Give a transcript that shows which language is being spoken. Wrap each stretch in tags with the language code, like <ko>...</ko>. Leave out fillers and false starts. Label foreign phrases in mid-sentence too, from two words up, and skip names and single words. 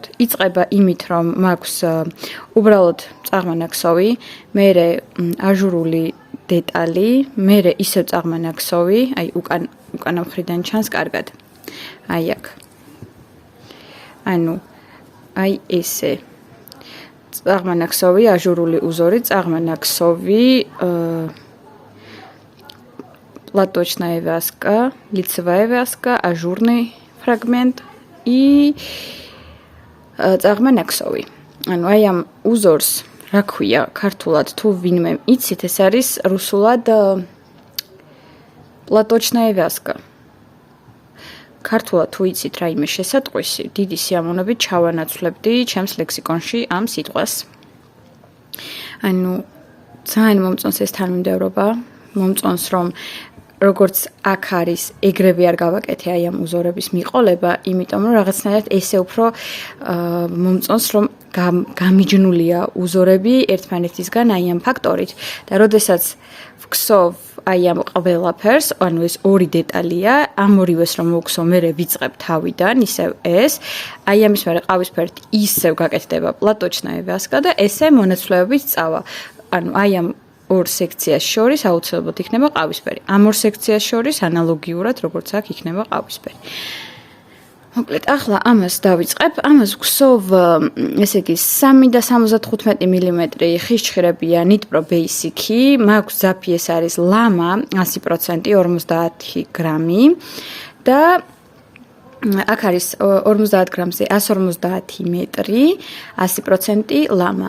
<ka>იწყება იმით, რომ მაქვს უბრალოდ წაღმანაქსოვი, მერე აჟურული დეტალი, მერე ისევ წაღმანაქსოვი, აი უკანა მხრიდან ჩანს კარგად. აი აქ. ანუ აი ესე. წაღმანაქსოვი, აჟურული узоры, წაღმანაქსოვი,</ka> <ru>платочная вязка, лицевая вязка, ажурный фрагмент и წაღმანაქსოვი.</ru> <ka>ანუ აი ამ узорს რა ქვია ქართულად თუ ვინმე იცით, ეს არის რუსულად</ka> <ru>платочная вязка.</ru> <ka>ქართულად თუ იცით რაიმე შესატყვისი, დიდი სიამოვნებით ჩავანაცვლებდი ჩემს ლექსიკონში ამ სიტყვას. ანუ ძალიან მომწონს ეს თანმიმდევრობა, მომწონს რომ როგორც აქ არის, ეგრევე არ გავაკეთე აი ამ узорების მიყოლება, იმიტომ რომ რაღაცნაირად ესე უფრო მომწონს რომ გამიჯნულია узорები ერთმანეთისგან აი ამ ფაქტორით და როდესაც ვქსოვ აი ამ ყველაფერს, ანუ ეს ორი დეტალია, ამ ორივეს რომ მოვქსოვ, მე ვიწყებ თავიდან, ისევ ეს, აი ამის მერე ყავისფერით ისევ გაკეთდება</ka> <ru>платочная вязка</ru> <ka>და ესე მონაცვლეობით წავა. ანუ აი ამ ორ სექციას შორის აუცილებლად იქნება ყავისფერი. ამ ორ სექციას შორის ანალოგიურად როგორც აქ იქნება ყავისფერი. მოკლედ, ახლა ამას დავიწყებ. ამას ვქსოვ, ესე იგი 3 და 75 მმ ხის ჭხრებია ნიტპრო ბეისიკი, მაქვს ზაფი ეს არის ლამა 100% 50 გრამი და აქ არის 50 გრამზე 150 მეტრი, 100% ლამა.</ka>